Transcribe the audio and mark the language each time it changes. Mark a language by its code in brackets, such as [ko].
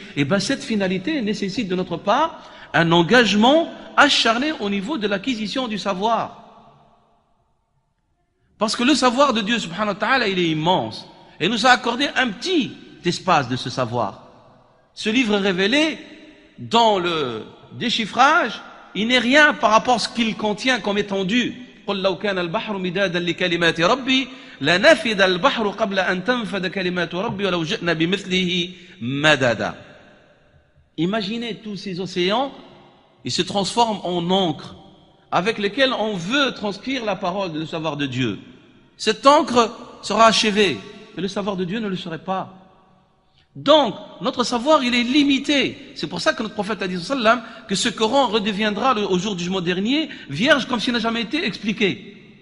[fr] Et bien cette finalité nécessite de notre part un engagement acharné au niveau de l'acquisition du savoir. Parce que le savoir de Dieu [ar] subhanahu wa ta'ala, [fr] il est immense. Et il nous a accordé un petit espace de ce savoir. Ce livre révélé, dans le déchiffrage, il n'est rien par rapport à ce qu'il contient comme étendue. [ar] قل لو كان البحر مدادا لكلمات ربي لنفد البحر قبل أن تنفد كلمات ربي ولو جئنا بمثله مددا. [fr] Imaginez tous ces océans, ils se transforment en encre avec lesquelles on veut transcrire la parole, le savoir de Dieu. Cette encre sera achevée, mais le savoir de Dieu ne le serait pas. Donc, notre savoir, il est limité. C'est pour ça que notre prophète a dit sallam, que ce Coran redeviendra au jour du jugement dernier vierge comme s'il n'a jamais été expliqué.